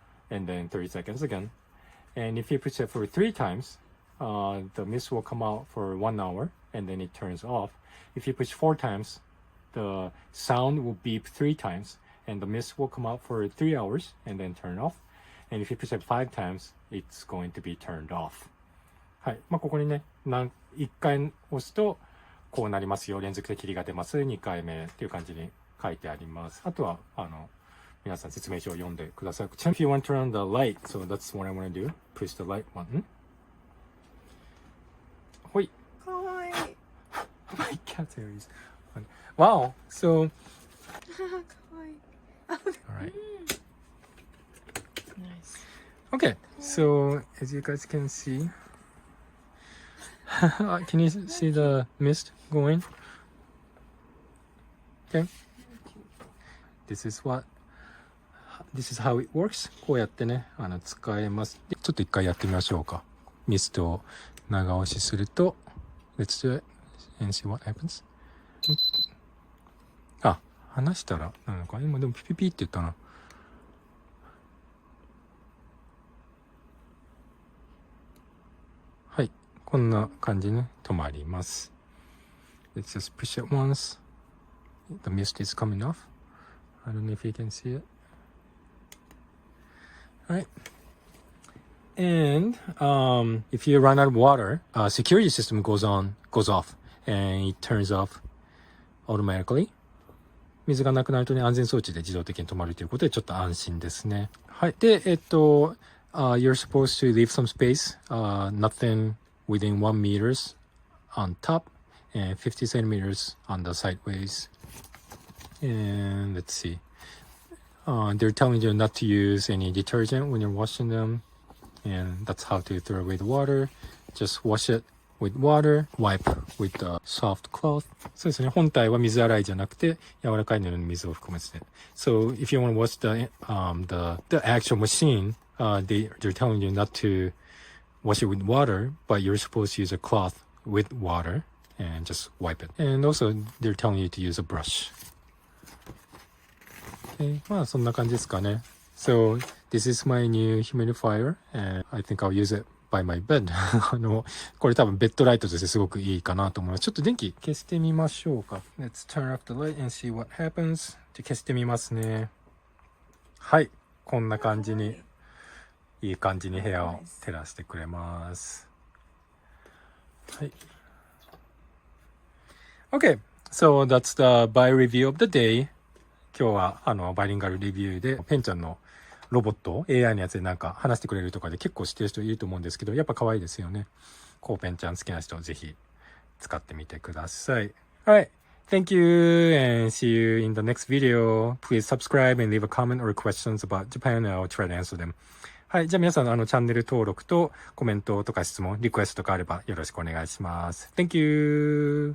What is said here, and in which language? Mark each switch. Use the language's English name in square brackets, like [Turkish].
[English] And then 30 seconds again. And if you push it for 3 times, the mist will come out for 1 hour and then it turns off. If you push 4 times, the sound will beep 3 times and the mist will come out for 3 hours and then turn off. And if you push it 5 times, it's going to be turned off. [Japanese] はい。ここにね、1回押すとこうなりますよ。連続で霧が出ます。 2回目っていう感じに書いてあります。あとは、皆さん説明書を読んでください。 [English] If you want to turn on the light, so that's what I want to do. Push the light button. ほい。 [Japanese] かわいい。 [English] My cat series. Wow. So. [Japanese] かわいい。 [English] Alright. Nice. Okay. So as you guys can see, can you see the mist going? Okay. This is how it works. [Japanese] こうやってね、使えます。ちょっと一回やってみましょうか。ミストを長押しすると、 [English] Let's do it and see what happens. [Japanese] あ、話したらなのか。今でもピピピって言ったな。はい。こんな感じね、止まります。 [English] Let's just push it once. The mist is coming off. I don't know if you can see it. Right. And if you run out of water, security system goes off and it turns off automatically. [Japanese] 水がなくなるとね、安全装置で自動的に止まるということでちょっと安心ですね。はい。 [English] で、you're supposed to leave some space, nothing within 1 meters on top and 50 centimeters on the sideways. And let's see. They're telling you not to use any detergent when you're washing them. And that's how to throw away the water. Just wash it with water. Wipe with the soft cloth. [Japanese] そうですね。本体は水洗いじゃなくて、柔らかい布に水を含ませて。 [English] So if you want to wash the actual machine, they're telling you not to wash it with water, but you're supposed to use a cloth with water and just wipe it. And also, they're telling you to use a brush. [Japanese] Okay, まあそんな感じですかね。 [English] So this is my new humidifier, and I think I'll use it by my bed. [Japanese] これ多分ベッドライトとしてすごくいいかなと思います。ちょっと電気消してみましょうか。 [English] Let's turn off the light and see what happens. [Japanese] 消してみますね。はい、こんな感じにいい感じに部屋を照らしてくれます。はい。 [English] Okay, so that's the buy review of the day. [Japanese] 今日はバイリンガルレビューでペンちゃんのロボット AI のやつでなんか話してくれるとかで結構知ってる人いると思うんですけど、やっぱ可愛いですよね。コウペンちゃん好きな人ぜひ使ってみてください。 [English] Alright, thank you and see you in the next video. Please subscribe and leave a comment or questions about Japan and I'll try to answer them. [Japanese] はい、じゃあ皆さんチャンネル登録とコメントとか質問、リクエストとかあればよろしくお願いします。 [English] Thank you!